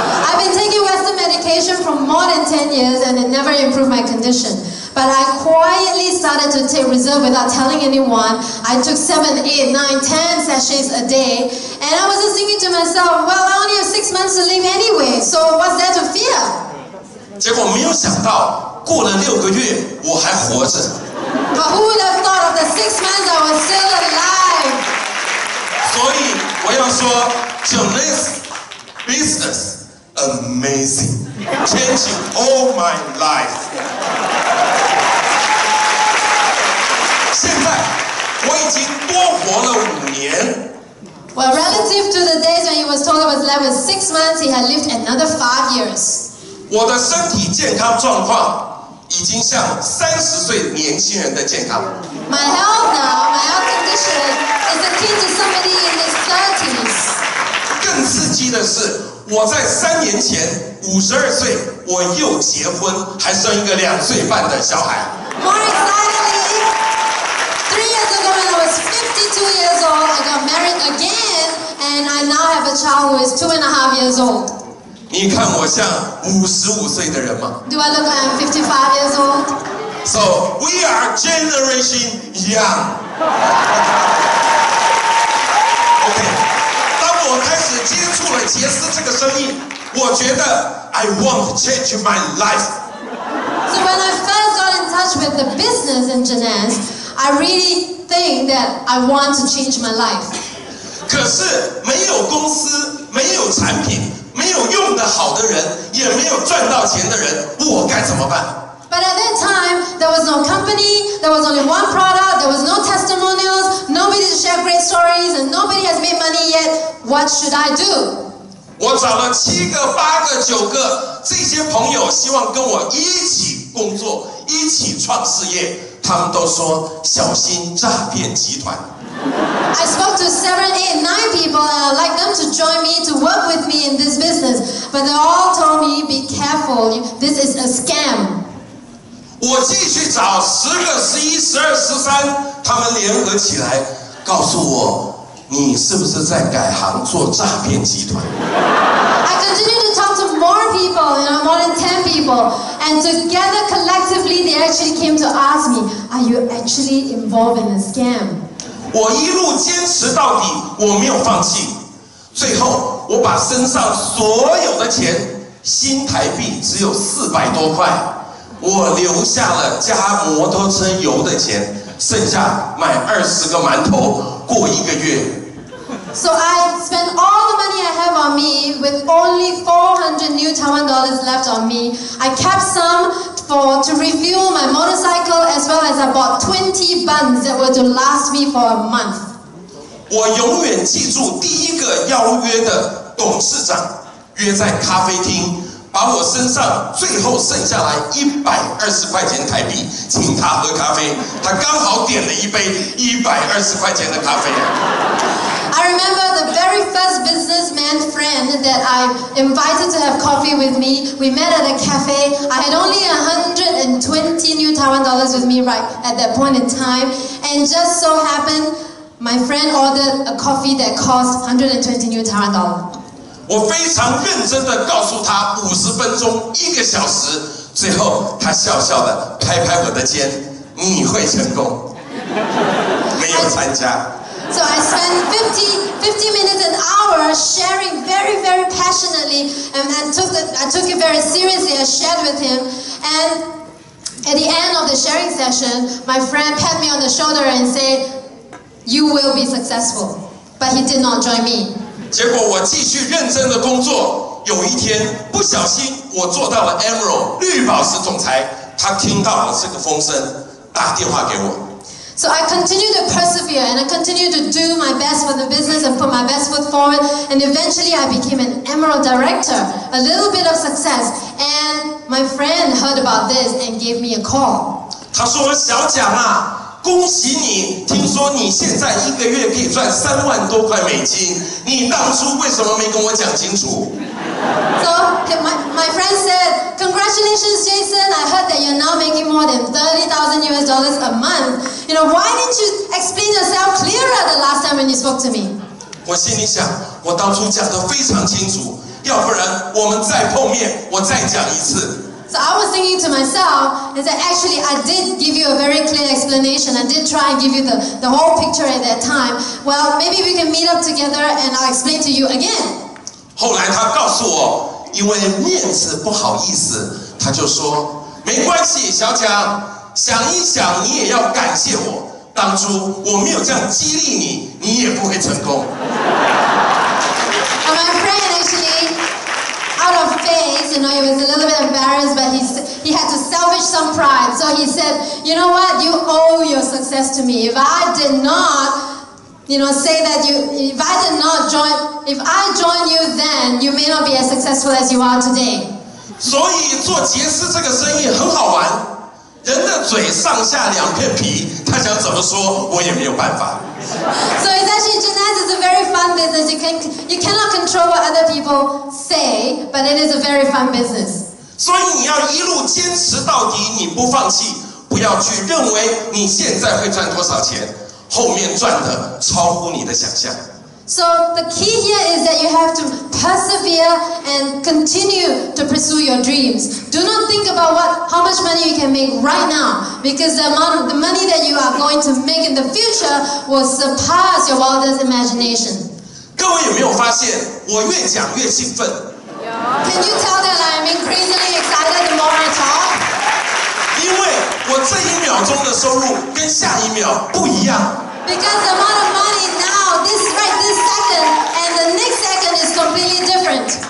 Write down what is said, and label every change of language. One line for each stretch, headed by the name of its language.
English: I've been taking Western medication for more than 10 years and it never improved my condition. But I quietly started to take reserve without telling anyone. I took 7, 8, 9, 10 sachets a day. And I was just thinking to myself, well, I only have 6 months to live anyway, so what's there to fear?
Chinese: 结果没有想到，过了6个月，我还活着。
English: But who would have thought of the 6 months I was still alive?
Chinese: 所以我要说
English: Jeunesse business amazing, changing all my life.
Chinese: 现在我已经多活了5年。
English: Well, relative to the days when he was told he was left with 6 months, he had lived another 5 years.
Chinese: 我的身体健康状况已经像30岁年轻人的健康。
English: My health now, my health condition is akin to somebody in his 30s.
Chinese: 更刺激的是，我在3年前52岁，我又结婚，还生一个2岁半的小孩。
English: More excitingly, 3 years ago when I was 52 years old, I got married again, and I now have a child who is 2.5 years old.
Chinese: 你看我像55岁的人吗
English: Do I look like I'm 55 years old? So we are generation young.
Chinese: OK， 当我开始接触了杰斯这个生意，我觉得
English: I want to change my life. So when I first got in touch with the business in Jeunesse, I really think that I want to change my life.
Chinese: 可是没有公司，没有产品，没有用得好的人，也没有赚到钱的人，我该怎么办？
English: But at that time, there was no company, there was only one product, there was no testimonials, nobody to share great stories, and nobody has made money yet. What should I do?
Chinese: 我找了7个、8个、9个这些朋友，希望跟我一起工作，一起创事业。他们都说小心诈骗集团。
English: I spoke to 7, 8, 9 people, and I'd like them to join me to work with me in this business. But they all told me, "Be careful. This is a scam."
Chinese: 我继续找10个、11、12、13，他们联合起来告诉我，你是不是在改行做诈骗集团？
English: I continued to talk to more people, more than 10 people, and together collectively they actually came to ask me, "Are you actually involved in a scam?"
Chinese: 我一路坚持到底，我没有放弃。最后，我把身上所有的钱，新台币只有400多块。我留下了加摩托车油的钱，剩下买20个馒头过1个月。
English: So I spent all the money I have on me with only 400 new Taiwan dollars left on me. I kept some to refuel my motorcycle as well as I bought 20 buns that were to last me for a month.
Chinese: 我永远记住第一个邀约的董事长约在咖啡厅。把我身上最后剩下来120块钱台币，请他喝咖啡。他刚好点了一杯120块钱的咖啡。
English: I remember the very first businessman friend that I invited to have coffee with me. We met at a cafe. I had only 120 new Taiwan dollars with me right at that point in time, and just so happened, my friend ordered a coffee that cost 120 new Taiwan dollars.
Chinese: 我非常认真的告诉他50分钟1个小时，最后他笑笑的拍拍我的肩，你会成功。没有参加。
English: So I spent 50 minutes an hour sharing very, very passionately, and I took it very seriously. I shared with him, and at the end of the sharing session, my friend pat me on the shoulder and said, "You will be successful." But he did not join me.
Chinese: 结果我继续认真的工作，有一天不小心我做到了 Emerald 绿宝石总裁，他听到了这个风声，打电话给我。
English: So I continued to persevere and I continued to do my best for the business and put my best foot forward, and eventually I became an Emerald director. A little bit of success, and my friend heard about this and gave me a call.
Chinese: 他说：“小蒋啊。” 恭喜你！听说你现在1个月可以赚3万多块美金，你当初为什么没跟我讲清楚
English: So my friend said, "Congratulations, Jason! I heard that you're now making more than $30,000 US a month. Why didn't you explain yourself clearer the last time when you spoke to me?"
Chinese: 我心里想，我当初讲得非常清楚，要不然我们再碰面，我再讲一次。
English: So I was thinking to myself, is that actually I did give you a very clear explanation. I did try and give you the whole picture at that time. Well, maybe we can meet up together and I'll explain to you again.
Chinese: 后来他告诉我，因为面子不好意思，他就说没关系，小蒋，想一想，你也要感谢我，当初我没有这样激励你，你也不会成功。
English: And my friend actually. Out of faith, he was a little bit embarrassed, but he had to salvage some pride. So he said, "You know what? You owe your success to me. If I did not, say that if I join you then, you may not be as successful as you are today."
Chinese: 所以做杰斯这个生意很好玩，人的嘴上下2片皮，他想怎么说，我也没有办法。
English: So it's actually Jeunesse is a very fun business. You cannot control what other people say, but it is a very fun business.
Chinese: 所以你要一路坚持到底，你不放弃，不要去认为你现在会赚多少钱，后面赚的超乎你的想象。
English: So the key here is that you have to persevere and continue to pursue your dreams. Do not think about how much money you can make right now, because the money that you are going to make in the future will surpass your wildest imagination.
Chinese: 各位有没有发现，我越讲越兴奋？
English: Can you tell that I am increasingly excited the more I talk?
Chinese: 因为我这1秒钟的收入跟下1秒不一样。
English: Because the amount of money now, this second, and the next second is completely different.